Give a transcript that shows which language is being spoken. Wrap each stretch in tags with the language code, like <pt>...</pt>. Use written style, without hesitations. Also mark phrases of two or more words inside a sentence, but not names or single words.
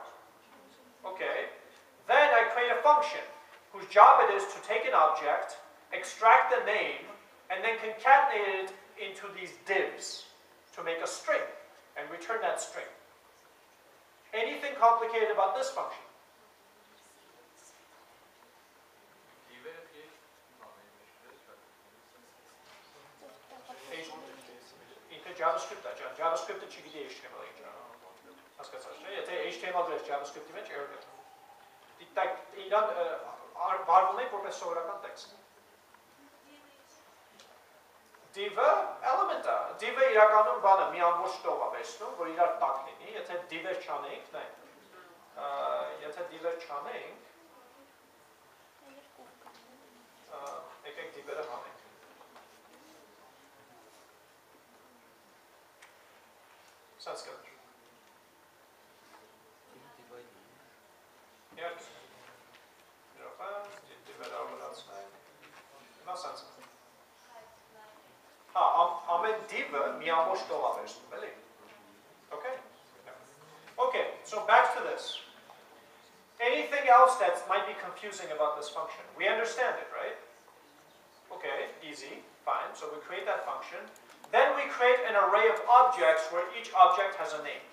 <en>Okay. Then I create a function whose job it is to take an object, extract the name, and then concatenate it into these divs to make a string and return that string. Anything complicated about this function?</en> <hy>ինքը JavaScript-ա, JavaScript-ը չգիտի HTML-ը ինչ է։ Հասկացա՞ց, չէ՞։ Եթե HTML դրես JavaScript-ի մեջ error կտա։ Դիտակ իրան վարվում ենք որպես սովորական տեքստ։ Div-ը element-ա։ Div-ը իրականում բանը մի ամբողջ տող է վերցնում, որ իրար տակ լինի, եթե div-եր չանենք, նայեք։ Եթե div-եր չանենք, եկեք div-երը հանենք։</hy> <en>Sense good. Yeah. No sense.</en> <hy>Ամեն div-ը մի ամբողջ տող է վերցնում, էլի։ Okay?</hy> <en>Okay, so back to this. Anything else that might be confusing about this function? We understand it, right? Okay, easy, fine. So we create that function. Then we create an array of objects where each object has a name.</en>